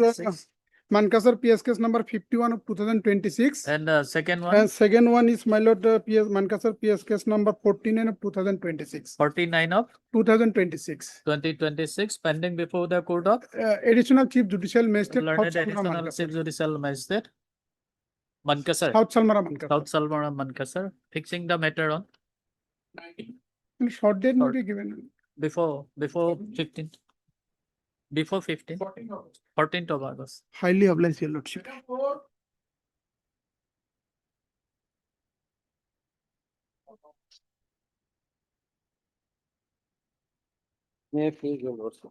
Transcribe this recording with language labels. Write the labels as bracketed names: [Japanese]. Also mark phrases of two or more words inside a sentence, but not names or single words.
[English] 2026. Mankasar PS case number 51 of 2026. And the second one, And second one is, my lord, PS Mankasar PS case number 49 of 2026. 49 of 2026. 2026, pending before the court of Additional chief judicial magistrate, learned South Salmara additional Mankasar. chief judicial magistrate. Mankasar, South Salmara Mankasar. South Salmara Mankasar, fixing the matter on Short date may Short. be given. before 15th. Before 15th, 14th of August. Highly obliged, your lordship. May I please, your lordship?